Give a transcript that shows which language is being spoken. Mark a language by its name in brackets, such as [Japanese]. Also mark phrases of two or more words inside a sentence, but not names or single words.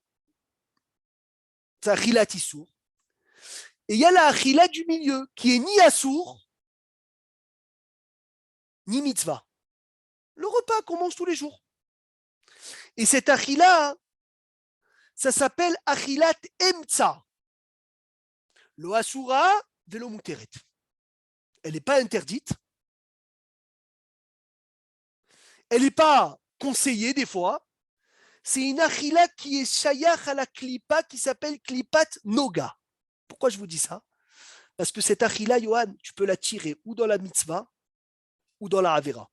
[French] C'est [Hebrew] אכילת איסור. [French] Et il y a la Achilat du milieu qui est ni Assour ni Mitzvah. Le repas qu'on mange tous les jours. Et cette Achilat, ça s'appelle [Hebrew] אכילת אמצע. לא אסורה ולא מותרת. [French] Elle n'est pas interdite. Elle n'est pas conseillée des fois. C'est une achila qui est shayach à la klipa qui s'appelle [Hebrew] קליפת נוגה. [French] Pourquoi je vous dis ça? Parce que cette achila, Yohan, tu peux la tirer ou dans la mitzvah ou dans la avera.